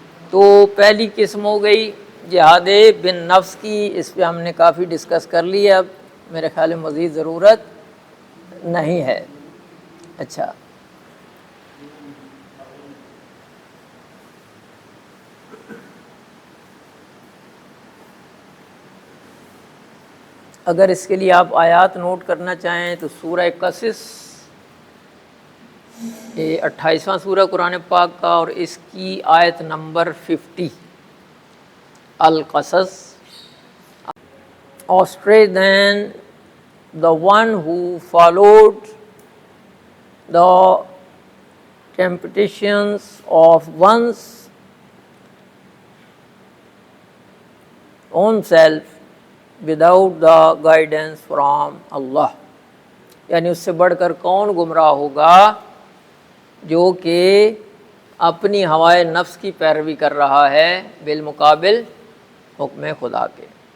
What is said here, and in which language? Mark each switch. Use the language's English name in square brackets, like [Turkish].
[Urdu] تو پہلی قسم ہو گئی جہاد بن نفس کی، اس پہ ہم نے کافی ڈسکس کر لی ہے، اب میرے خیال میں مزید ضرورت نہیں ہے۔ اچھا، اگر اس کے لیے آپ آیات نوٹ کرنا چاہیں تو سورہ قصص یہ 28واں سورہ قرآن پاک کا اور اس کی آیت number 50 ul Qasas. [English] Astray than the one who followed the temptations of one's own self without the guidance from Allah. [Urdu] یعنی اس سے بڑھ کر کون گمراہ ہوگا جو کہ اپنی ہوائے نفس کی پیروی کر رہا ہے بالمقابل حکم خدا کے.